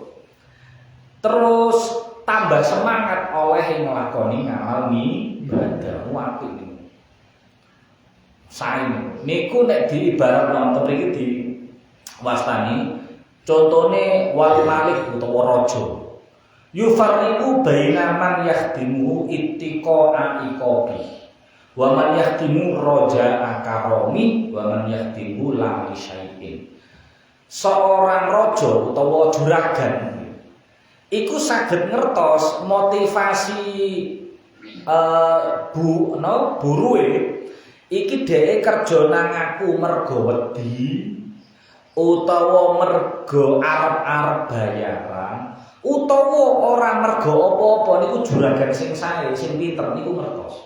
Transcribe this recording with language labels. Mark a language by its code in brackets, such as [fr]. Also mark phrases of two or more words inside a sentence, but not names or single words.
[jv] Terus tambah semangat oleh nglakoni ngamal ibadah apik niku. Sae niku nek diibarat nonton iki diwastani contone wali malik utawa raja [ar] يفرق بين من يخدم اتقاء عقاب ومن يخدم رجاء كرم ومن يخدم لا لشيء. [id] Seorang raja [jv] utawa juragan iku saged ngertos motivasi buruhe iki dhek kerja nang aku mergo wedi utawa mergo arep-arep bayaran utawa ora mergo apa-apa niku juragan sing sae sing pinter niku ngertos.